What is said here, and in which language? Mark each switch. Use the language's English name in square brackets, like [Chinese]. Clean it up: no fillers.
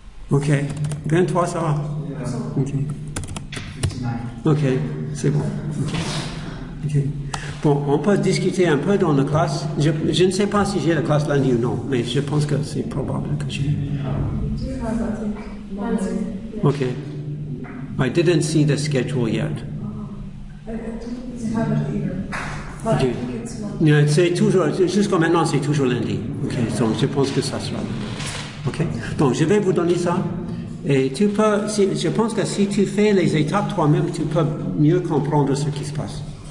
[French] Ok, 23 ça va? Ok, c'est bon. Okay. Bon, on peut discuter un peu dans la classe. Je ne sais pas si j'ai la classe lundi ou non, mais je pense que c'est probable que j'ai. [English] Okay. I didn't see the schedule yet. I don't have it either. But I think it's not. [French] C'est toujours, jusqu'à maintenant, c'est toujours lundi. Ok, donc je pense que ça sera. OK? Donc, je vais vous donner ça. Et tu peux, je pense que si tu fais les étapes toi-même, tu peux mieux comprendre ce qui se passe.